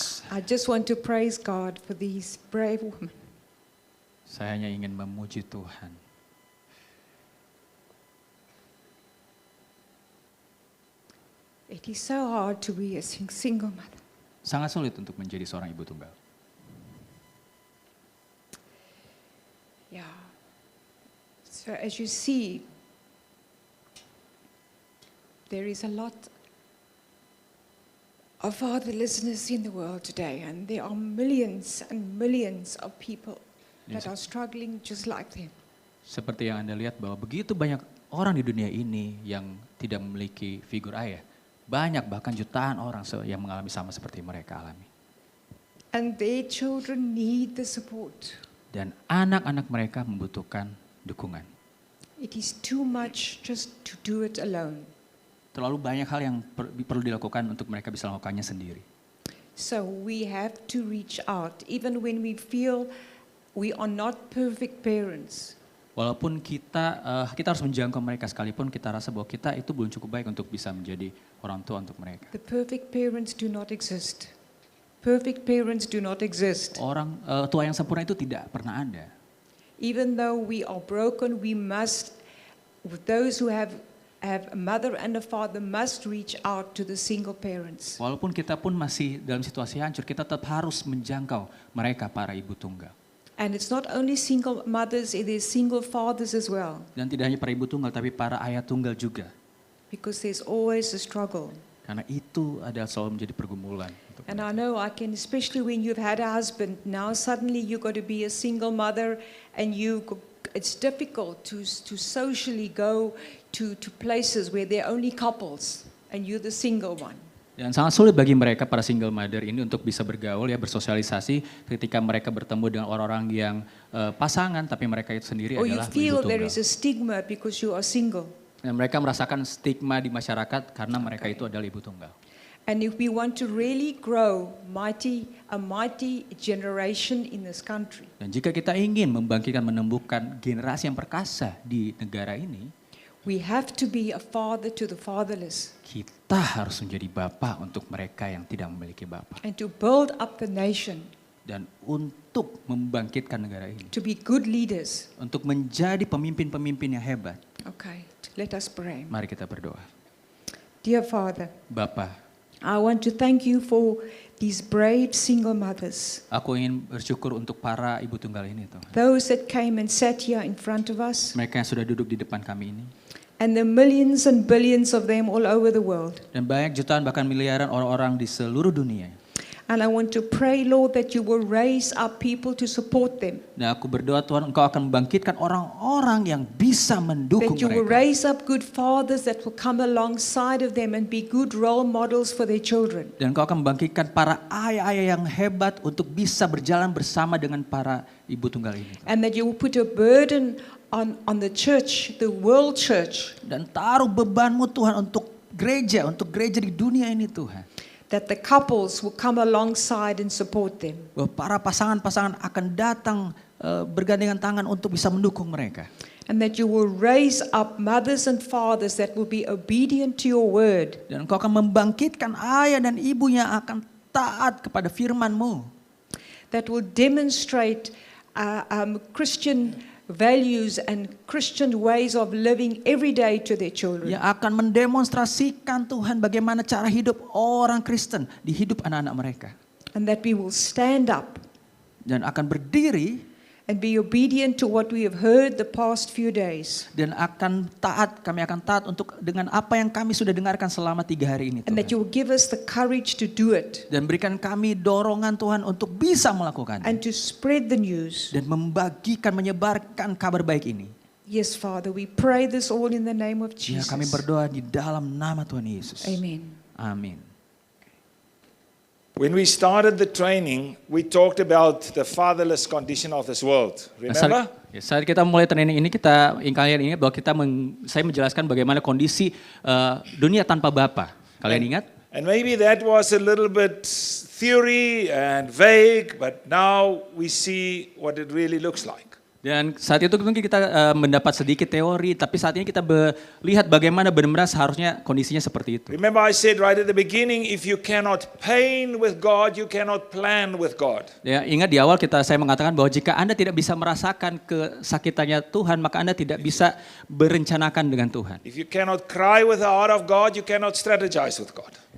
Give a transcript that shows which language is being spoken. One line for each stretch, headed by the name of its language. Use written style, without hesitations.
English: I just want to praise God for these brave women.
Indonesian: Saya hanya ingin memuji Tuhan.
English: It is so hard to be a single mother.
Indonesian: Sangat sulit untuk menjadi seorang ibu tunggal. Yeah.
English: So as you see, there is a lot of fatherlessness in the world today, and there are millions and millions of people that Yes. are struggling just like them.
Indonesian: Seperti yang Anda lihat bahwa begitu banyak orang di dunia ini yang tidak memiliki figur ayah. Banyak bahkan jutaan orang yang mengalami sama seperti mereka alami.
English: And their children need the support.
Indonesian: Dan anak-anak mereka membutuhkan dukungan.
English: It is too much just to do it alone.
Indonesian: Terlalu banyak hal yang perlu dilakukan untuk mereka bisa melakukannya sendiri.
English: So we have to reach out, even when we feel we are not perfect parents.
Indonesian: Walaupun kita harus menjangkau mereka sekalipun kita rasa bahwa kita itu belum cukup baik untuk bisa menjadi orang tua untuk mereka.
English: The perfect parents do not exist. Perfect parents do not exist.
Indonesian: Orang tua yang sempurna itu tidak pernah ada.
English: Even though we are broken, we must, with those who have a mother and a father, must reach out to the single parents.
Indonesian: Walaupun kita pun masih dalam situasi hancur, kita tetap harus menjangkau mereka para ibu tunggal.
English: And it's not only single mothers, it is single fathers as well.
Indonesian: Dan tidak hanya para ibu tunggal, tapi para ayah tunggal juga.
English: Because there's always a struggle.
Indonesian: Karena itu adalah selalu menjadi pergumulan.
English: And I know I can, especially when you've had a husband, now suddenly you've got to be a single mother, and it's difficult to socially go to places where there are only couples, and you're the single one.
Indonesian: Dan sangat sulit bagi mereka para
English: single mother
Indonesian: ini untuk bisa bergaul ya, bersosialisasi ketika mereka bertemu dengan orang-orang yang pasangan tapi mereka itu sendiri
English: Or you
Indonesian: adalah ibu
English: feel there
Indonesian: tunggal.
English: is a stigma because you are single.
Indonesian: Dan mereka merasakan stigma di masyarakat karena mereka itu adalah ibu tunggal.
English: And if we want to really grow a mighty generation in this country,
Indonesian: Dan jika kita ingin membangkitkan, menumbuhkan generasi yang perkasa di negara ini,
English: we have to be a father to the fatherless.
Indonesian: kita harus menjadi bapak untuk mereka yang tidak memiliki bapak.
English: And to build up the nation,
Indonesian: Dan untuk membangkitkan negara ini,
English: to be good leaders.
Indonesian: untuk menjadi pemimpin-pemimpin yang hebat,
English: Okay, let us pray.
Indonesian: mari kita berdoa.
English: Dear Father,
Indonesian: Bapa,
English: I want to thank you for these brave single mothers,
Indonesian: aku ingin bersyukur untuk para ibu tunggal ini, Tuhan.
English: those that came and sat here in front of us,
Indonesian: Mereka yang sudah duduk di depan kami ini.
English: and the millions and billions of them all over the world.
Indonesian: Dan banyak jutaan bahkan miliaran orang-orang di seluruh dunia.
English: And I want to pray, Lord, that you will raise up people to support them,
Indonesian: Dan aku berdoa Tuhan, Engkau akan membangkitkan orang-orang yang bisa mendukung
English: that you will
Indonesian: mereka.
English: raise up good fathers that will come alongside of them and be good role models for their children.
Indonesian: Dan Engkau akan membangkitkan para ayah-ayah yang hebat untuk bisa berjalan bersama dengan para ibu tunggal ini.
English: And that you will put a burden on the church, the world church,
Indonesian: Dan taruh bebanmu Tuhan untuk gereja di dunia ini Tuhan.
English: that the couples will come alongside and support them.
Indonesian: Bahwa para pasangan-pasangan akan datang bergandengan tangan untuk bisa mendukung mereka.
English: And that you will raise up mothers and fathers that will be obedient to your word.
Indonesian: Dan Engkau akan membangkitkan ayah dan ibu yang akan taat kepada firman-Mu.
English: That will demonstrate Christian values and Christian ways of living every day to their children.
Indonesian: Yang akan mendemonstrasikan Tuhan bagaimana cara hidup orang Kristen di hidup anak-anak mereka.
English: And that we will stand up
Indonesian: Dan akan berdiri
English: and be obedient to what we have heard the past few days.
Indonesian: dan kami akan taat untuk dengan apa yang kami sudah dengarkan selama 3 hari ini
English: And that you
Indonesian: Tuhan.
English: will give us the courage to do it
Indonesian: Dan berikan kami dorongan Tuhan untuk bisa melakukannya.
English: and to spread the news.
Indonesian: Dan menyebarkan kabar baik ini.
English: Yes, Father, we pray this all in the name of
Indonesian: Ya,
English: Jesus.
Indonesian: kami berdoa di dalam nama Tuhan Yesus.
English: Amen.
Indonesian: Amin.
English: When we started the training, we talked about the fatherless condition of this world. Remember?
Indonesian: Saat kita mulai training ini, kalian ingat bahwa saya menjelaskan bagaimana kondisi dunia tanpa Bapa. Kalian ingat?
English: And maybe that was a little bit theory and vague, but now we see what it really looks like.
Indonesian: Dan saat itu mungkin kita mendapat sedikit teori, tapi saat ini kita lihat bagaimana benar-benar seharusnya kondisinya seperti itu.
English: Remember I said right at the beginning, if you cannot pain with God, you cannot plan with God.
Indonesian: Ya, ingat di awal saya mengatakan bahwa jika Anda tidak bisa merasakan kesakitannya Tuhan, maka Anda tidak bisa berencanakan dengan Tuhan.
English: If you cannot cry with the heart of God, you cannot strategize with God.